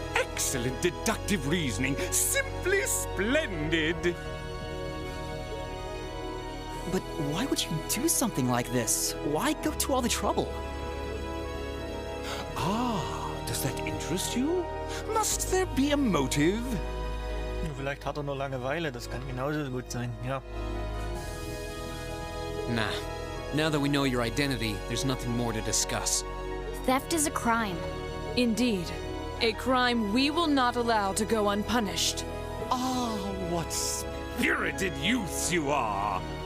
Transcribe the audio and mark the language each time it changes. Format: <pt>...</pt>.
<en>Excellent deductive reasoning. Simply splendid. But why would you do something like this? Why go to all the trouble? Ah, does that interest you? Must there be a motive?</en> <de>Vielleicht hat er nur Langeweile, das kann genauso gut sein, ja.</de> <en>Nah. Now that we know your identity, there's nothing more to discuss. Theft is a crime. Indeed. A crime we will not allow to go unpunished. Ah, what spirited youths you are!</en>